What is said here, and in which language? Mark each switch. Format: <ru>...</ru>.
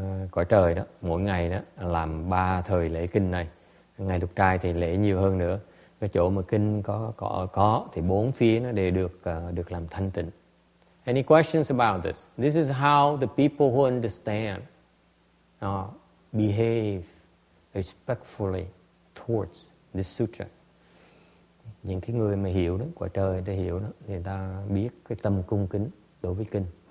<vi>Cõi trời đó, mỗi ngày đó làm 3 thời lễ kinh này. Ngày lục trai thì lễ nhiều hơn nữa. Cái chỗ mà kinh có thì 4 phía nó đều được làm thanh tịnh.</vi> <en>Any questions about this? This is how the people who understand behave respectfully towards this sutra.</en> <vi>Những cái người mà hiểu đó, cõi trời người ta hiểu đó, người ta biết cái tâm cung kính đối với kinh.</vi>